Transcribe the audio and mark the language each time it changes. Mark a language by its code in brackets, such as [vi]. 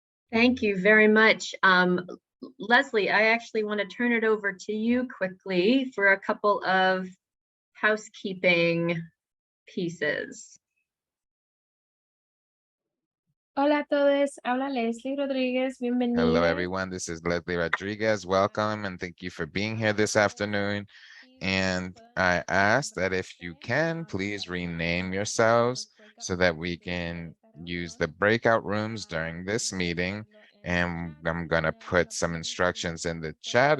[en] Thank you very much. Leslie, I actually want to turn it over to you quickly for a couple of housekeeping pieces. [es] Hola a todos, habla Leslie Rodríguez, bienvenida. [en] Hello, everyone. This is Leslie Rodriguez. Welcome and thank you for being here this afternoon. And I ask that if you can, please rename yourselves so that we can use the breakout rooms during this meeting. And I'm going to put some instructions in the chat.